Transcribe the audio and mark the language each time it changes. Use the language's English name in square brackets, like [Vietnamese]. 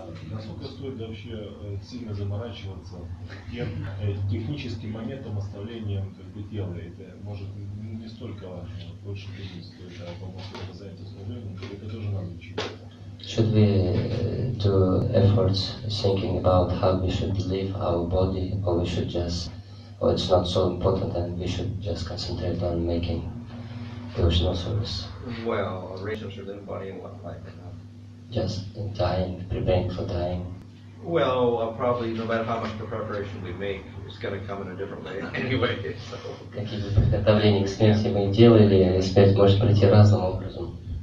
[Russian] Насколько стоит вообще сильно заморачиваться тем техническим моментом оставлением как бы тела? Это может не столько важно, больше думать стоит, а по-моему, это занято служением, это тоже надо учить. [English] Should we do efforts thinking about how we should leave our body, or we should just, or it's not so important and we should just concentrate on making devotional service? Well, arrangements for the body and what like that. Just dying, preparing for dying. Well, probably no matter how much preparation we make, it's going to come in a different way anyway. So. [Russian] Какие бы приготовления к смерти мы ни делали, смерть может прийти разным образом.